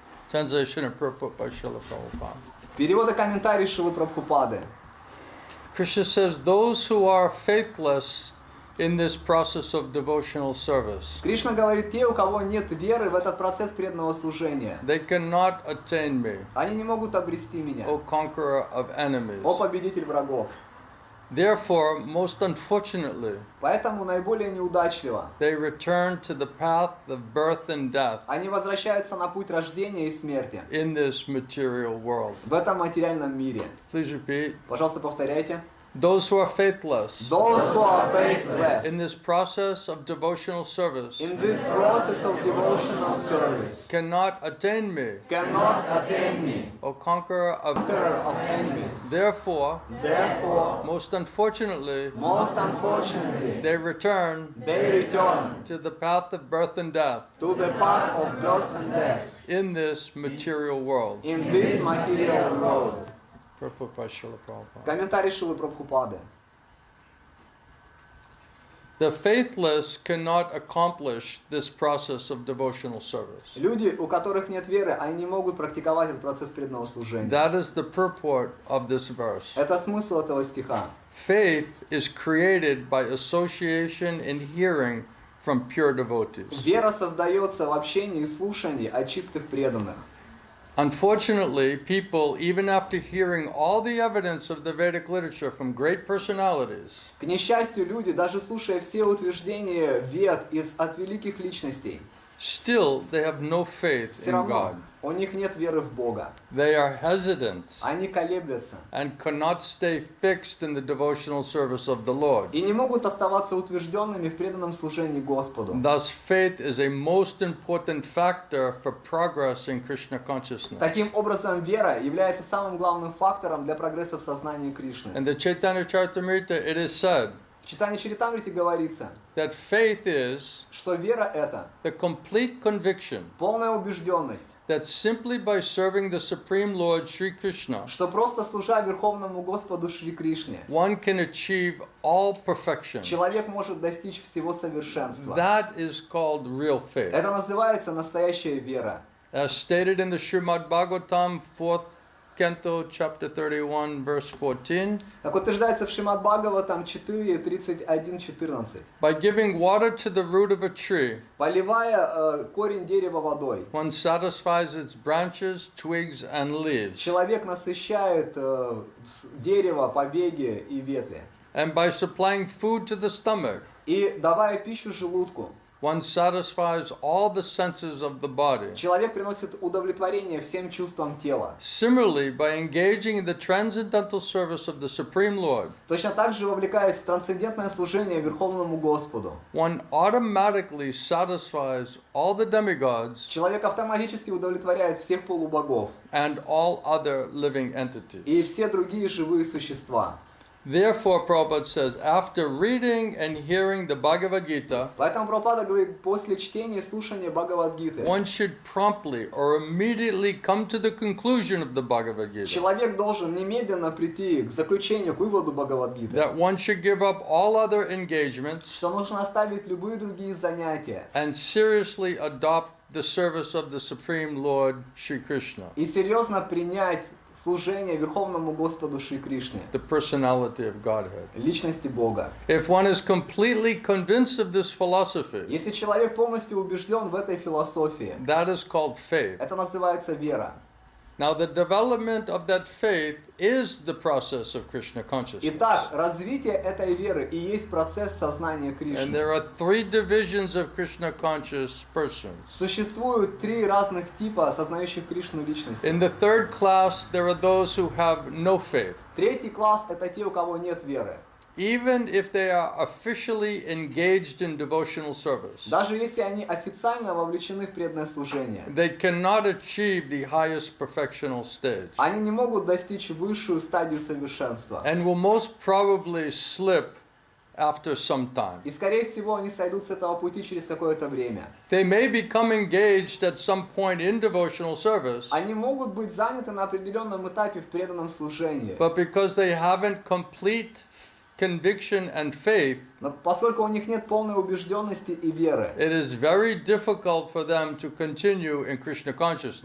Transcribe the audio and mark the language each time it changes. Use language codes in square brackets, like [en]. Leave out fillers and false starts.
[en] Translation and purport by Srila Prabhupada. [ru] Перевод и комментарий Шилы Прабхупады. [en] Krishna says those who are faithless in this process of devotional service, [ru] Кришна говорит, те, у кого нет веры в этот процесс преданного служения, [en] they cannot attain me, [ru] они не могут обрести меня, [en] O conqueror of enemies. [ru] о победитель врагов. [en] Therefore, most unfortunately, [ru] Поэтому наиболее неудачливо [en] they return to the path of birth and death [ru] они возвращаются на путь рождения и смерти [en] in this material world. [ru] в этом материальном мире. [en] Please repeat. [ru] Пожалуйста, повторяйте. [en] Those who are faithless Those who are faithless in this process of devotional service in this process of devotional service cannot attain me, cannot attain me, O conqueror of conqueror of enemies. Therefore, Therefore, most unfortunately, most unfortunately, they return they return to the path of birth and death to the path of birth and death in this material world. in this material world. Purport by Srila Prabhupada. [ru] Комментарий Шилы Прабхупады. [en] The faithless cannot accomplish this process of devotional service. [ru] Люди, у которых нет веры, они не могут практиковать этот процесс преданного служения. [en] That is the purport of this verse. [ru] Это смысл этого стиха. [en] Faith is created by association and hearing from pure devotees. [ru] Вера создается в общении и слушании от чистых преданных. [en] Unfortunately, people, even after hearing all the evidence of the Vedic literature from great personalities, [ru] К несчастью, люди, даже слушая все утверждения Вед от великих личностей, [en] still they have no faith [ru] все [en] in [ru] равно [en] God. [ru] у них нет веры в Бога. [en] They are hesitant [ru] Они колеблются [en] and cannot stay fixed in the devotional service of the Lord. [ru] и не могут оставаться утвержденными в преданном служении Господу. [en] Thus, faith is a most important factor for progress in Krishna consciousness. [ru] Таким образом, вера является самым главным фактором для прогресса в сознании Кришны. [en] In the Chaitanya Charitamrita, it is said [ru] В читании Чаритамрити говорится, [en] that faith is [ru] что вера — это [en] the complete conviction [ru] полная убежденность, [en] that simply by serving the Supreme Lord Sri Krishna, [ru] что просто служа Верховному Господу Шри Кришне, [en] one can achieve all perfection. [ru] человек может достичь всего совершенства. [en] That is called real faith. [ru] Это называется настоящая вера. [en] As stated in the Śrīmad-Bhāgavatam, 4th Canto, chapter 31, verse 14, [ru] Так утверждается в Śrīmad-Bhāgavatam 4:31-14. [en] by giving water to the root of a tree, [ru] Поливая корень дерева водой, [en] one satisfies its branches, twigs, and leaves. [ru] человек насыщает дерево, побеги и ветви. [en] And by supplying food to the stomach, [ru] И давая пищу желудку, [en] one satisfies all the senses of the body. [ru] человек приносит удовлетворение всем чувствам тела. [en] Similarly, by engaging in the transcendental service of the Supreme Lord, [ru] Точно так же, вовлекаясь в трансцендентное служение Верховному Господу, [en] one automatically satisfies all the demigods [ru] человек автоматически удовлетворяет всех полубогов [en] and all other living [ru] и [en] entities. [ru] все другие живые существа. [en] Therefore, Prabhupada says, after reading and hearing the Bhagavad Gita, [ru] Поэтому Прабхупада говорит, после чтения и слушания Бхагавад-гиты [en] one should promptly or immediately come to the conclusion of the Bhagavad Gita, [ru] человек должен немедленно прийти к заключению, к выводу Бхагавад-гиты, [en] that one should give up all other engagements [ru] что нужно оставить любые другие занятия [en] and seriously adopt the service of the Supreme Lord Shri Krishna, [ru] и серьезно принять служение Верховному Господу Шри Кришне, [en] the personality of Godhead. [ru] личности Бога. [en] If one is completely convinced of this philosophy, [ru] Если человек полностью убежден в этой философии, [en] that is called faith. [ru] это называется вера. [en] Now, the development of that faith is the process of Krishna consciousness. [ru] Итак, развитие этой веры и есть процесс сознания [en] And [ru] Кришны. [en] there are three divisions of Krishna conscious persons. [ru] Существует три разных типа осознающих Кришну личности. [en] In the third class, there are those who have no faith. [ru] Третий класс – это те, у кого нет веры. [en] Even if they are officially engaged in devotional service, [ru] Даже если они официально вовлечены в преданное служение, [en] they cannot achieve the highest perfectional stage [ru] они не могут достичь высшую стадию совершенства. [en] and will most probably slip after some time. [ru] И, скорее всего, они сойдут с этого пути через какое-то время. [en] They may become engaged at some point in devotional service, [ru] Они могут быть заняты на определенном этапе в преданном служении. [en] but because they haven't complete conviction and faith, [ru] Но поскольку у них нет полной убежденности и веры, [en] it is very difficult for them to continue in Krishna consciousness.